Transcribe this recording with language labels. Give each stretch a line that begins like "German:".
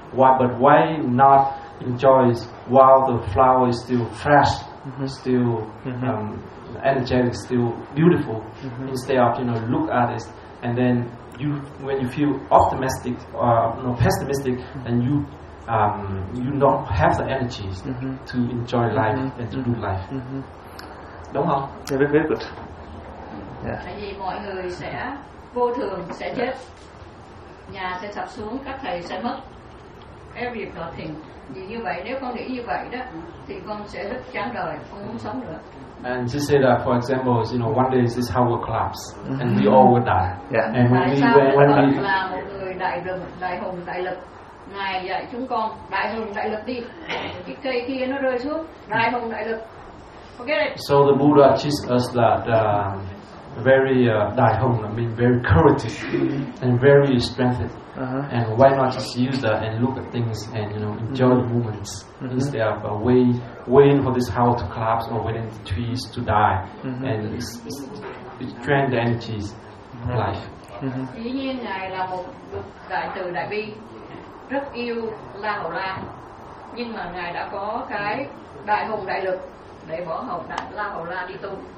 English: Why, but why not enjoy while the flower is still fresh, still energetic, still beautiful, instead of, you know, look at it, and then you, when you feel optimistic or pessimistic, then you don't have the energies to enjoy life and to do life.
Vietnamese: Đúng không?
English: Yeah, very, very good.
Vietnamese: Tại vì mọi người sẽ vô thường, sẽ chết, nhà sẽ sập xuống, các thầy sẽ mất,
English: everything.
Vietnamese: Vì như vậy, nếu con nghĩ như vậy đó, thì con sẽ rất chán đời, không muốn sống nữa.
English: And she said that, for example, you know, one day this house will collapse, and we all will die. Yeah. And when
Vietnamese: là một người đại rừng, đại hùng, đại lực. Ngài dạy chúng con đại hùng, đại lực đi. Cái cây kia nó rơi xuống, đại hùng, đại lực.
English: Forget it. So the Buddha teaches us that very
Vietnamese: đại hùng,
English: I mean very courageous and very strengthened. And why not just use that and look at things and, you know, enjoy the moments instead of waiting for this house to collapse or waiting for trees to die, and it's drain the energies of life.
Vietnamese: Dĩ nhiên ngài là một đại từ đại bi, rất yêu La Hầu La, nhưng mà ngài đã có cái đại hùng đại lực để bỏ hầu La Hầu La đi tu.